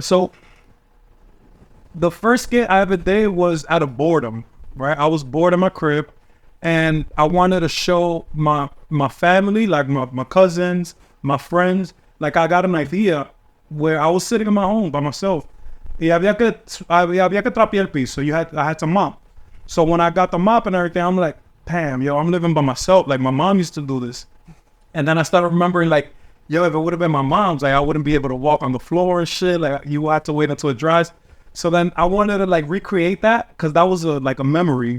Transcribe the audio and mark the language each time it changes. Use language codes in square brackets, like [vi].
[en] So the first skit I ever did was out of boredom, right? I was bored in my crib and I wanted to show my family, like my cousins, my friends, like I got an idea where I was sitting in my home by myself. [es] Y había que trapear el piso. [en] I had to mop. So when I got the mop and everything, I'm like, damn, yo, I'm living by myself. Like, my mom used to do this. And then I started remembering, like, yo, if it would have been my mom's, like, I wouldn't be able to walk on the floor and shit. Like, you had to wait until it dries. So then I wanted to, like, recreate that, because that was a memory.